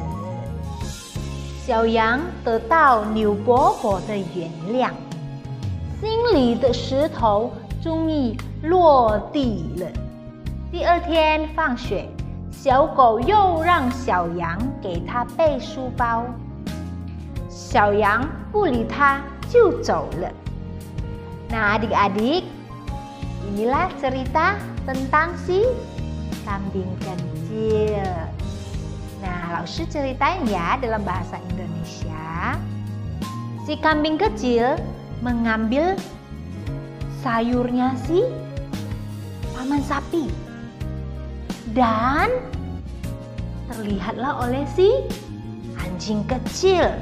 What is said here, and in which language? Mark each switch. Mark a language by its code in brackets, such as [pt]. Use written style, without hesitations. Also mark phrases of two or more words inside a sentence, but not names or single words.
[zh] 小羊得到牛伯伯的原谅，心里的石头终于落地了。第二天放学，小狗又让小羊给它背书包，小羊不理它就走了。 [id] Nah, adik-adik, inilah cerita tentang si kambing kecil. Nah, Laoshi ceritain ya dalam bahasa Indonesia. Si kambing kecil mengambil sayurnya si paman sapi dan terlihatlah oleh si anjing kecil.